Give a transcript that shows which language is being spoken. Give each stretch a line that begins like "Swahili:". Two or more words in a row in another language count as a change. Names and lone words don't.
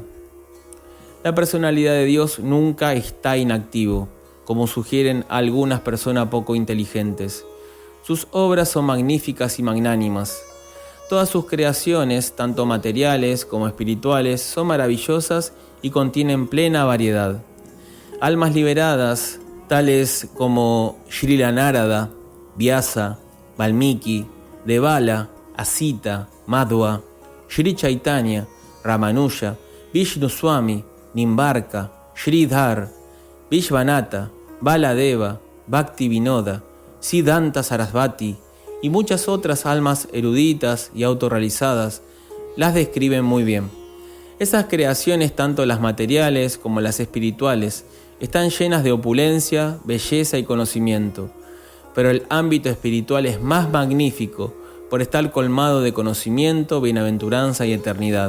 Spanish: La personalidad de Dios nunca está inactivo, como sugieren algunas personas poco inteligentes. Sus obras son magníficas y magnánimas. Todas sus creaciones, tanto materiales como espirituales, son maravillosas y contienen plena variedad. Almas liberadas, tales como Srila Narada, Vyasa, Valmiki, Devala, Asita, Madhva, Sri Chaitanya, Ramanuja, Vishnu Swami, Nimbarka, Sridhar, Vishvanatha, Baladeva, Bhakti Vinoda, Siddhanta Sarasvati y muchas otras almas eruditas y autorrealizadas las describen muy bien. Esas creaciones, tanto las materiales como las espirituales, están llenas de opulencia, belleza y conocimiento, pero el ámbito espiritual es más magnífico por estar colmado de conocimiento, bienaventuranza y eternidad.